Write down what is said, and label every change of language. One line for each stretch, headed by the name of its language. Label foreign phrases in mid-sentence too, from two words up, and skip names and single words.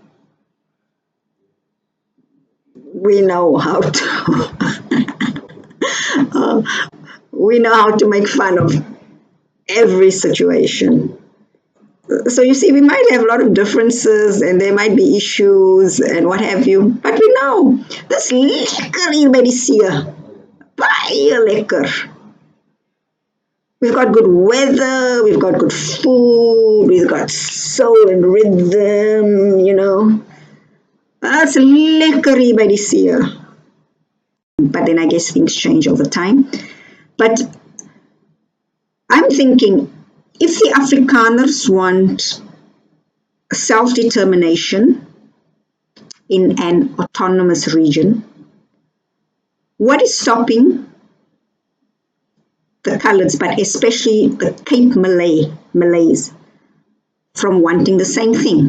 English: We know how to make fun of every situation. So you see, we might have a lot of differences and there might be issues and what have you, but we know
Afrikaans: dis lekker hier by die see, baie lekker.
English: We've got good weather, we've got good food, we've got soul and rhythm, you know.
Afrikaans: It's lekker hier by die see.
English: But then I guess things change over time. But I'm thinking, if the Afrikaners want self-determination in an autonomous region, what is stopping the Coloureds, but especially the Cape Malays, from wanting the same thing?